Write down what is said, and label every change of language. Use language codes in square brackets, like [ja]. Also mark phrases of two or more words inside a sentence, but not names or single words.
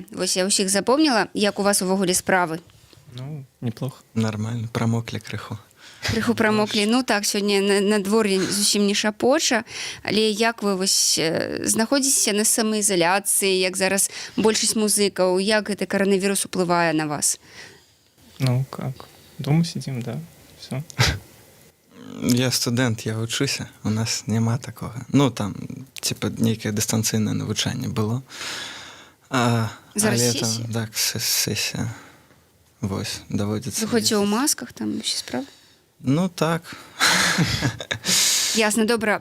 [be] Вось я ўсіх запомніла, як у вас увогуле справы? [ru] Ну, неплохо. Нормально, промокли крыху. [be] Крыху прамоклі. Ну так, сёння надвор'е зусім не шапоча, але як вы вось знаходзіцеся на самаізаляцыі, як зараз большасць музыкаў, як гэты каранавірус уплывае на вас? [ru] Ну, как? Дома сидим, да, все. [be] Я студэнт, я вучуся, у нас няма такога. Ну, там, типа, нейкае дыстанцыйнае навучанне было. Зараз але сесія? там, так, сесія. Вось, даводзіцца. Вы ходзіце ў масках, там усе справы? Ну, так. Ясна, добра.